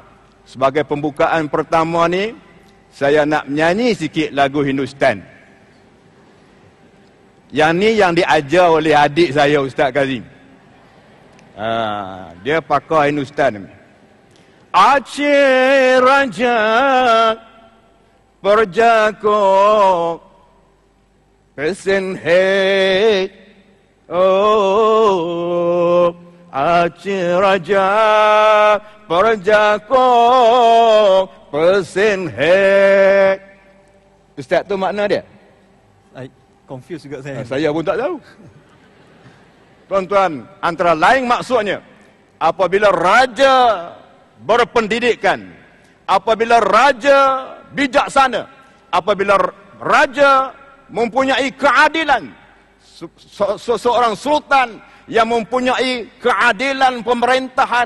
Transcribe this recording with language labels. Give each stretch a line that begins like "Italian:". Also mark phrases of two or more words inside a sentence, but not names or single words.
Malay: Sebagai pembukaan pertama ni, saya nak menyanyi sikit lagu Hindustan. Yang ni yang diajar oleh adik saya, Ustaz Kazim. Dia pakar Hindustan.
Hindi: Aceh Raja प्रजा को पसंद है आज राजा प्रजा को पसंद है.
Malay: Ustaz, tu makna dia? Confuse juga saya. Saya pun tak tahu. Tuan-tuan, antara lain maksudnya, apabila raja berpendidikan, apabila raja bijaksana, apabila raja mempunyai keadilan, seorang sultan yang mempunyai keadilan pemerintahan.